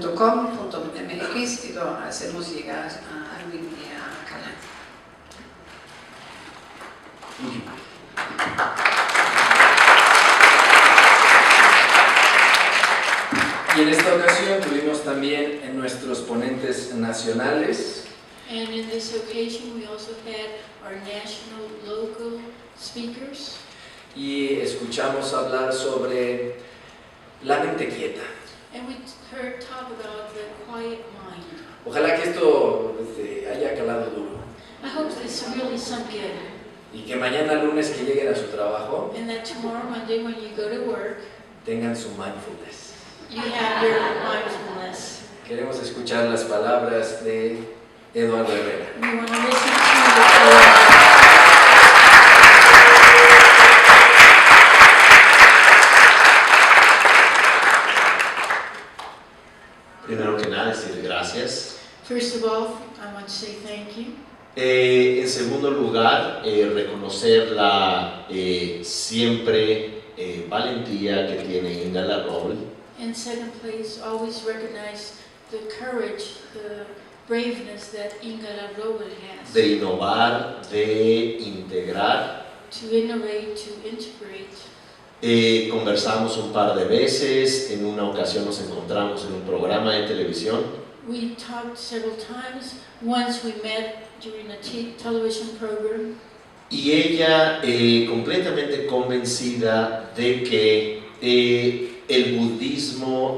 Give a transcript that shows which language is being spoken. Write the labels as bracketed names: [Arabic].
[Spanish] Informes@constelaciones.com.mx y lo hacemos llegar a Alvin y a Karl-Heinz. [English] Thank you. [Spanish] Y en esta ocasión tuvimos también en nuestros ponentes nacionales [English] And in this occasion, we also had our national, local speakers. [Spanish] y escuchamos hablar sobre la mente quieta. [English] And we heard talk about the quiet mind. [Spanish] Ojalá que esto haya calado duro [English] I hope this really sunk in, [Spanish] y que mañana lunes que lleguen a su trabajo [English] and that tomorrow Monday when you go to work, [Spanish] tengan su mindfulness. [English] you have your mindfulness. [Spanish] Queremos escuchar las palabras de Eduardo Herrera. [English] We want to listen to [Spanish] Primero que nada, decir gracias. [English] First of all, I want to say thank you. [Spanish] En segundo lugar, reconocer la siempre valentía que tiene Ingela Roll. [English] In second place, always recognize the courage, the braveness that Ingela Rowell has. [Spanish] De innovar, de integrar [English] to innovate, to integrate. [Spanish] Conversamos un par de veces, en una ocasión nos encontramos en un programa de televisión. [English] We talked several times. Once we met during a television program. [Spanish] Y ella completamente convencida de que el budismo,